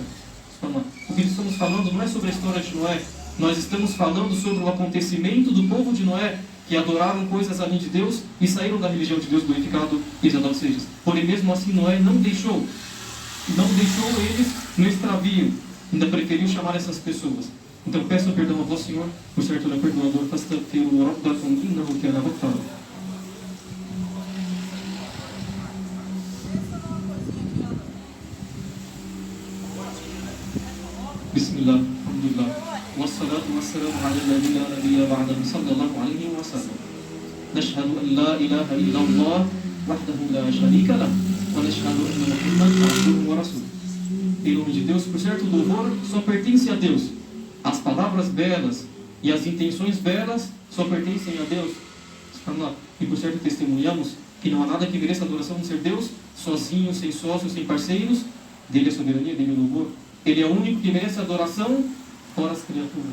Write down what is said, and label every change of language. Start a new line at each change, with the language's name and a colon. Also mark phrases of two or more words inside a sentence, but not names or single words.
Portuguese: O que estamos falando não é sobre a história de Noé, nós estamos falando sobre o acontecimento do povo de Noé, que adoraram coisas além de Deus e saíram da religião de Deus glorificado e exaltado seja. Porém, mesmo assim, Noé não deixou eles no extravio, ainda preferiu chamar essas pessoas. Então peço perdão a vosso Senhor, por ser todo perdoador,
Arabic: فاستغفروا ربكم إنه كان غفارا. بسم الله، الحمد لله، والصلاة والسلام على الذي لا نبي بعده صلى الله عليه وسلم. نشهد أن لا إله إلا الله وحده لا شريك له ونشهد أن محمدا عبده ورسوله.
Portuguese: Em nome de Deus, por certo louvor só pertence a Deus. As palavras belas e as intenções belas só pertencem a Deus. E por certo testemunhamos que não há nada que mereça a adoração de ser Deus, sozinho, sem sócios, sem parceiros. Dele a soberania, dele o louvor. Ele é o único que merece a adoração, fora as criaturas.